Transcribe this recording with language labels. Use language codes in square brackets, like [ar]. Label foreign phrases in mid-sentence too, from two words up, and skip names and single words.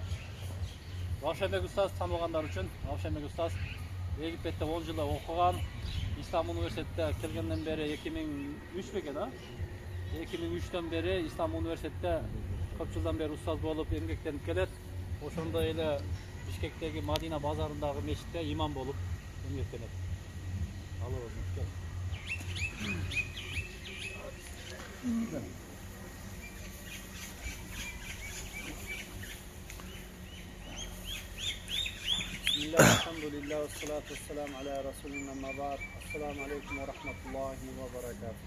[ky] Равшанбек устаз танылгандар үчүн, Равшанбек устаз Египетте 10 жыл окуган, Ислам университетте келгенден бери 2003 бекен, 2003төн бери Ислам университетте көп жылдан бери устаз болуп эмгектенип келет. Ошондой эле Бишкектеги Мадина базарындагы мечитте имам болуп эмгектенет. Алла разы болсун. [ar] Bismillahirrahmanirrahim. والصلاة والسلام على رسولنا أما بعد. السلام عليكم ورحمة الله وبركاته.